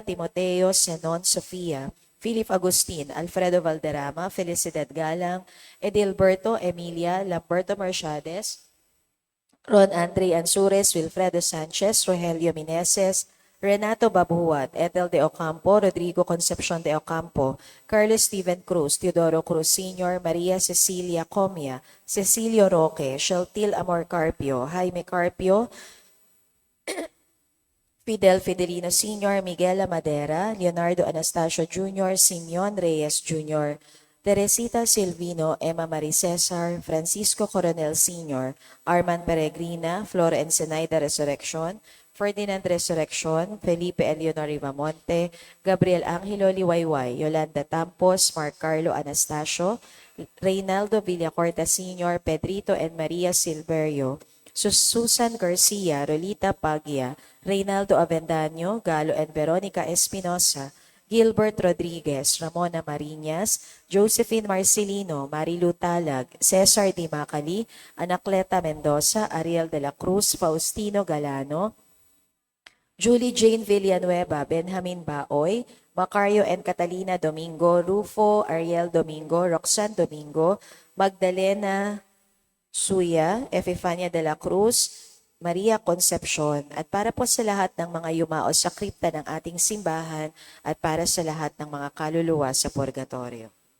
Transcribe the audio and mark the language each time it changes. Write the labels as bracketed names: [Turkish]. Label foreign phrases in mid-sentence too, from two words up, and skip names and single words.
[Filipino] Timoteo Senon Sofia, Philip Agustin, Alfredo Valderrama, Felicidad Galang, Edilberto Emilia, Lamberto Mercedes, Ron Andre Ansures, Wilfredo Sanchez, Rogelio Mineses, Renato Babuat, Ethel de Ocampo, Rodrigo Concepcion de Ocampo, Carlos Steven Cruz, Teodoro Cruz Sr., Maria Cecilia Comia, Cecilio Roque, Sheltil Amor Carpio, Jaime Carpio, Fidel Fidelino Sr., Miguel Madera, Leonardo Anastasio Jr., Simeon Reyes Jr., Teresita Silvino, Emma Marie Cesar, Francisco Coronel Sr., Arman Peregrina, Flora Ensenaida Resurrection, Ferdinand Resurrection, Felipe Eleonor Rivamonte, Gabriel Angelo Liwayway, Yolanda Tampos, Mark Carlo Anastasio, Reynaldo Villacorta Sr., Pedrito and Maria Silverio, Susan Garcia, Rolita Paglia, Reynaldo Avendaño, Galo and Veronica Espinosa, Gilbert Rodriguez, Ramona Mariñas, Josephine Marcelino, Marilu Talag, Cesar Di Macali, Anacleta Mendoza, Ariel de la Cruz, Faustino Galano, Julie Jane Villanueva, Benjamin Baoy, Macario and Catalina Domingo, Rufo Ariel Domingo, Roxanne Domingo, Magdalena Suya, Epifania de la Cruz, Maria Concepcion, at para po sa lahat ng mga yumao sa kripta ng ating simbahan at para sa lahat ng mga kaluluwa sa purgatorio.